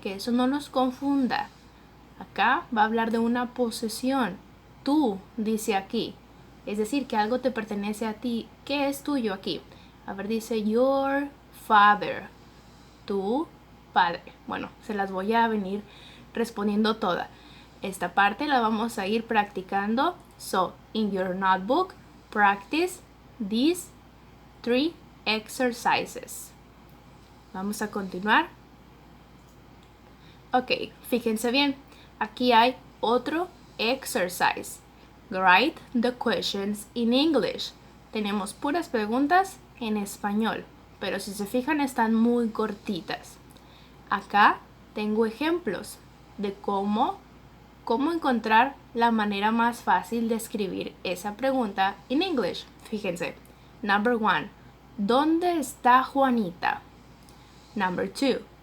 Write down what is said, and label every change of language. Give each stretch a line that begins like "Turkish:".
Spanish: Que eso no nos confunda. Acá va a hablar de una posesión. Tú, dice aquí. Es decir, que algo te pertenece a ti. ¿Qué es tuyo aquí? A ver, dice your father. Tu padre. Bueno, se las voy a venir respondiendo toda. Esta parte la vamos a ir practicando.
English: So, in your notebook, practice these 3 exercises. Vamos a continuar.
Spanish: Ok, fíjense bien. Aquí hay otro exercise.
English: Write the questions in English.
Spanish: Tenemos puras preguntas en español, pero si se fijan están muy cortitas. Acá tengo ejemplos de cómo encontrar la manera más fácil de escribir esa pregunta en English. Fíjense. Number 1. ¿Dónde está Juanita? Number 2.